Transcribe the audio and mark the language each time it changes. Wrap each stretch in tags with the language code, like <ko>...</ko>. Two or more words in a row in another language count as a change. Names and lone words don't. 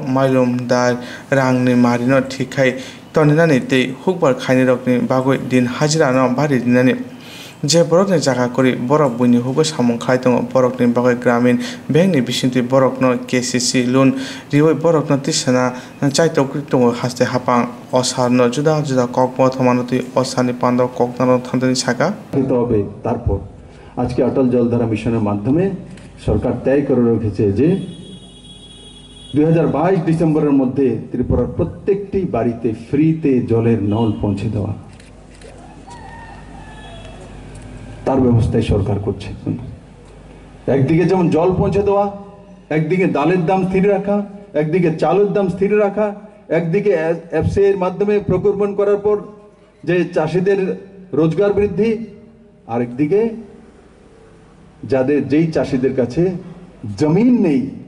<trp>Mailum Dal Rangni Marino Tikai Toninani Te Hukbar Kaini Rokni Bagoi Din Hajira no Bari Dinani Je Borokni Jaka Kori Borok Buni Hugo Samong Kaitung Borokni Bagoi Gramin Bengni Bishinti Borok no KCC Loan Riwoi Borok no Tisana Chaito Kritung Haste Hapang Osar no Juda Juda Kokpo Thomanoti Osani Pando Koknaro Thantani Saka</trp> <bn>তবে তারপর আজকে অটল জলধারা মিশনের মাধ্যমে সরকার তয় করে রেখেছে যে 2022 ডিসেম্বরের মধ্যে ত্রিপুরার প্রত্যেকটি বাড়িতে ফ্রিতে জলের নল পৌঁছে দেওয়া তার ব্যবস্থাই সরকার করছে একদিকে যেমন জল পৌঁছে দেওয়া একদিকে ডালের দাম স্থির রাখা একদিকে চালের দাম স্থির রাখা একদিকে এফসি এর মাধ্যমে প্রকিউরমেন্ট করার পর যে চাষীদের রোজগার বৃদ্ধি আর একদিকে যাদের যেই চাষীদের কাছে জমিন নেই</bn>